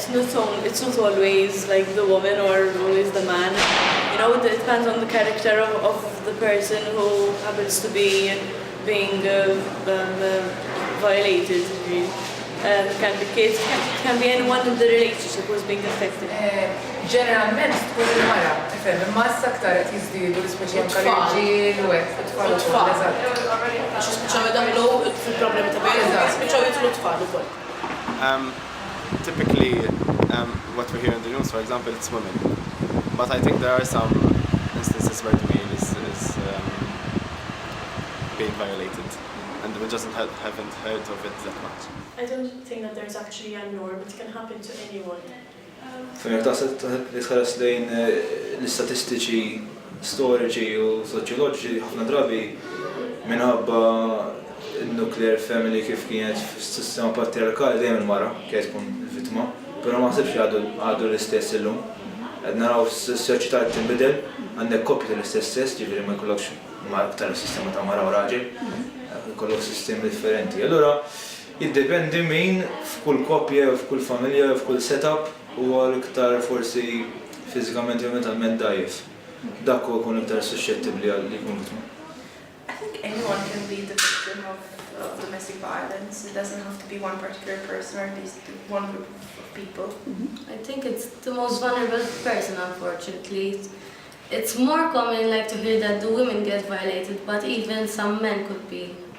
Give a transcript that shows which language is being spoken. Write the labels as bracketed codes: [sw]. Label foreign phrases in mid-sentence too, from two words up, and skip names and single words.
[en] It's not always like the woman or always the man. It depends on the character of the person who happens to be being violated. Really. Can be kids, can be anyone in the relationship who's being affected. [mt] Ġeneralment tkun il-mara, tifhem, imma issa aktar qed jiżdiedu l-ispeċi anke l-irġiel u hekk it-tfal ukoll, eżatt. Għax spiċċaw jdaħlu fil-problemi ta' bejn, spiċċaw jitlu tfal ukoll. [en] Typically, what we hear in the news, for example, it's women. But I think there are some instances where the male is being violated, and we just haven't heard of it that much. I don't think that there's actually a norm. It can happen to anyone. [mt] Fejn taħseb li tħares lejn l-istatistiċi storiċi u soċjoloġiċi ħafna drabi minħabba il- [en] nuclear family [mt] kif kienet fis-sistema patriarkali dejjem il-mara kienet tkun il-vittma, però ma ħsibx għadu l-istess illum. Qed naraw s-soċjetà tinbidel, għandek koppji tal-istess sess, ġifieri ma jkollokx aktar sistema ta' mara u raġel, jkollok sistemi differenti. Allura jiddependi min f'kull koppja, f'kull familja, f'kull setup huwa l-iktar forsi fiżikament jew mentalment dajjef. Dak huwa jkun iktar suscettibbli għal li jkun vittma. [en] I think anyone can be the victim of domestic violence. It doesn't have to be one particular person or at least one group of people. I think it's the most vulnerable person, unfortunately. It's more common to hear that the women get violated, but even some men could be.